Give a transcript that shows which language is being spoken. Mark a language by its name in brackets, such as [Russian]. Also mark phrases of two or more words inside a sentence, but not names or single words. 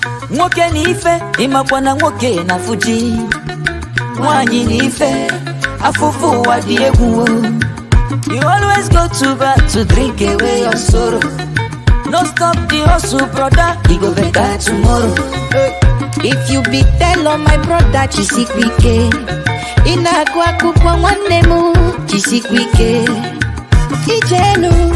[Igbo] Nwoke na ife, ị makwa na nwoke na Fuji. Nwaanyị na ife, afụfụ ụwa dị egwu o. [Nigerian Pidgin] You always go to bar to drink away your sorrow. No stop the hustle, brother, e go better tomorrow. If you be tell on my brother, Chisikwike. [Igbo] Ị na-agụ akwụkwọ nwanne m, Chisikwike. Ijenu,